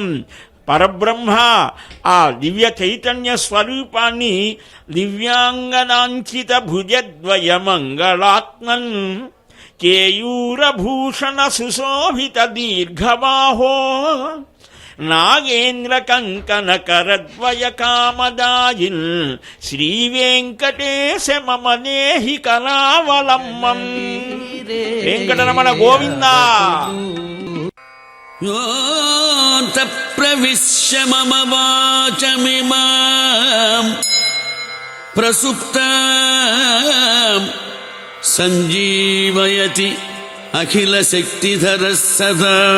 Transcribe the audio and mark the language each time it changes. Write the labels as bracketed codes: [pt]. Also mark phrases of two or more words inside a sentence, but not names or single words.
[te] పరబ్రహ్మ ఆ దివ్య చైతన్య స్వరూపాన్ని [sa] దివ్యాంగనాంచిత భుజద్వయ మంగళాత్మన్ కేయూరభూషణ సుశోభిత దీర్ఘబాహో నాగేంద్ర కంకణ కరద్వయ కామదాయిన్ శ్రీ వెంకటేశ మమ దేహి కరావలంబం. [te] వెంకటరమణ గోవిందా. [sa] योऽन्त प्रविश्य मम वाचमिमां प्रसुप्तां सञ्जीवयति अखिलशक्तिधरः सदा